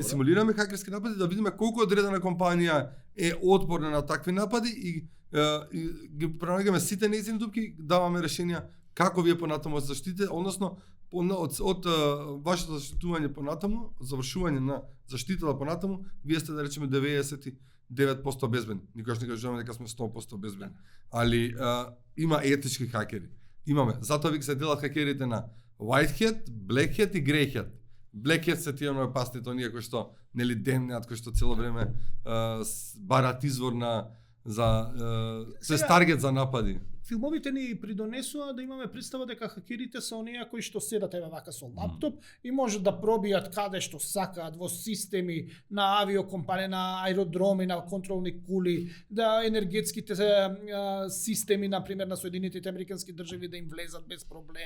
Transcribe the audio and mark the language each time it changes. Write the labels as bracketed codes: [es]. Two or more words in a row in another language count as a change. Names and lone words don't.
[mk] симулираме хакерски напади да видиме колку одредена компанија е отпорна на такви напади и ги пронаѓаме сите нејзини дупки, даваме решенија како вие понатаму заштитите, односно од вашето заштитување понатаму, завршување на заштитата понатаму, вие сте да речеме 99% безбедни. Никогаш не кажуваме дека сме 100% безбедни. Али има етички хакери. Имаме. Затоа вик се делат хакерите на [en] white hat, black hat [mk] и [en] grey hat. Black hat [mk] се тие опасните оние кои што нели демнеат, кои што цело време барат извор за се таргет за напади. Филмовите ни придонесува да имаме представа дека хакерите се оние кои што седат вака со лаптоп и можат да пробијат каде што сакаат во системи на авиокомпанија, на аеродроми, на контролни кули, да енергетските системи, например на Соединетите Американски држави да им влезат без проблем.